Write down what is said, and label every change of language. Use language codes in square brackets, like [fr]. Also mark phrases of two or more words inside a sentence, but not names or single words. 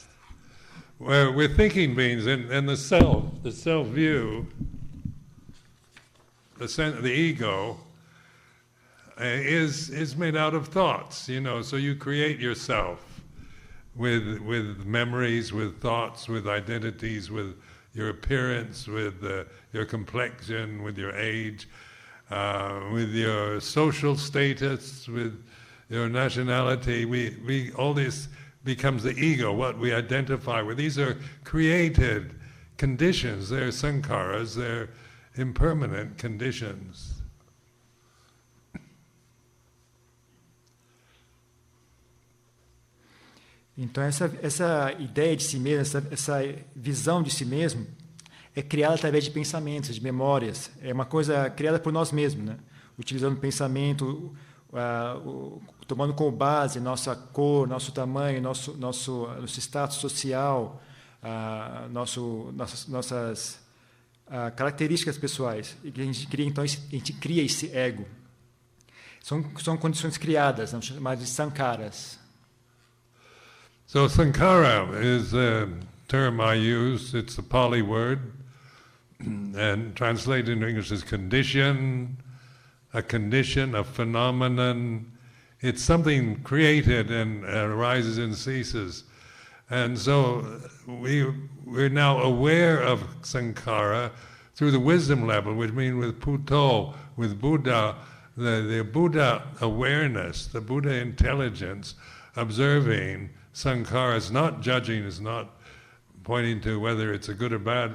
[en] Well, we're thinking beings, and the self view, the ego, is made out of thoughts, so you create yourself with memories, with thoughts, with identities, with your appearance, with your complexion, with your age, with your social status, with your nationality. We all this becomes the ego, what we identify with. These are created conditions. They're sankharas, they're impermanent conditions. [pt] Então, essa ideia de si mesmo, essa visão de si mesmo, é criada através de pensamentos, de memórias. É uma coisa criada por nós mesmos, né? Utilizando o pensamento, tomando como base nossa cor, nosso tamanho, nosso status social, nossas características pessoais. E a gente cria, então, a gente cria esse ego. São condições criadas, chamadas de sankharas. [en] So sankhara is a term I use. It's a Pali word, and translated into English as condition, a phenomenon. It's something created and arises and ceases. And so we're now aware of sankhara through the wisdom level, which means with Puto, with Buddha, the Buddha awareness, the Buddha intelligence, observing sankhara is not judging, is not pointing to whether it's a good or bad.